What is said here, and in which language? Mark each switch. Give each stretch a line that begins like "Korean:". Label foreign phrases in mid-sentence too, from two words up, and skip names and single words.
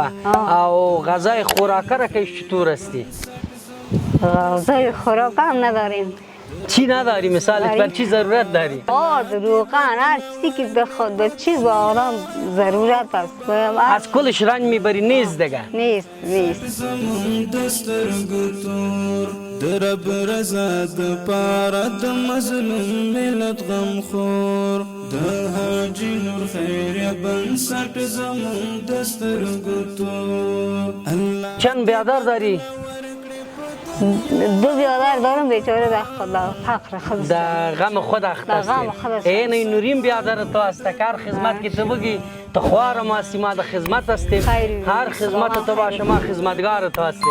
Persian: او غذای خوراکه را که چطور هستی؟ غذای خوراک هم نداریم. چی نداری؟ مثال بر چی ضرورت داری؟ آرد، روغن، هر چیزی که بخواد چی به آدم ضرورت است. از کلش رنج میبری نیست دیگه. نیست
Pashto: زمون د سترګو تور د رب رضا د پاره د مظلوم ملت غم خور د حاجي نور خیریه بنسټ زمون د سترګو تور.
Persian: چند بیادر داری؟ 2 بیادر دارم، بیچاره در فقر خود در غم خود اخته است. این نوریم بیادر تو است که هر خدمت که تو بگی تو خوار ما هستی، ما در خدمت هستیم. هر خدمت تو باشه ما خدمتگار تو هستیم.